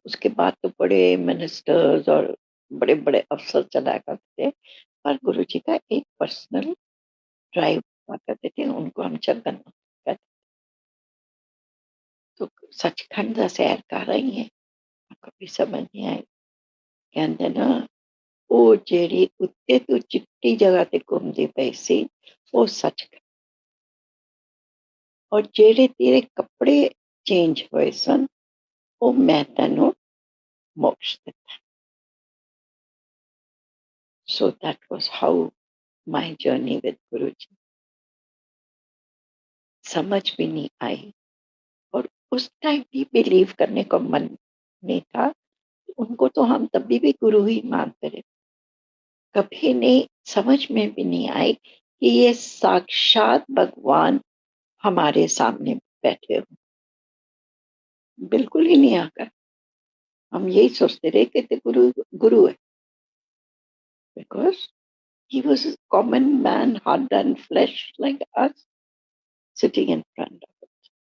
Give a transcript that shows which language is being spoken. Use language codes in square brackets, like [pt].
[hi] उसके बाद तो बड़े मिनिस्टर्स और बड़े बड़े अफसर चलाया करते थे, पर गुरुजी का एक पर्सनल ड्राइव हुआ करते थे, उनको हम छगन कहते। तो सचखंड दा सैर कर रही है, कभी समझ नहीं आई। कहते ना, [pa] ਉਹ ਜਿਹੜੀ ਉੱਤੇ ਤੂੰ ਚਿੱਟੀ ਜਗ੍ਹਾ ਤੇ ਘੁੰਮਦੀ ਪਈ ਸੀ, ਉਹ ਸੱਚਖੰਡ। ਔਰ ਜਿਹੜੇ ਤੇਰੇ ਕੱਪੜੇ ਚੇਂਜ ਹੋਏ ਸਨ, ਉਹ ਮੈਂ ਤੈਨੂੰ ਮੋਕਸ਼ ਦਿੱਤਾ। [en] So that was how my journey with Guruji. [hi] समझ भी नहीं आई और उस टाइम भी बिलीव करने को मन नहीं था। उनको तो हम तभी भी गुरु ही मानते रहे। कभी नहीं समझ में भी नहीं आई कि ये साक्षात भगवान हमारे सामने बैठे हो। बिल्कुल ही नहीं आकर हम यही सोचते रहे कि ते गुरु गुरु है, because [en] he was a common man, heart and flesh like us, sitting in front of us.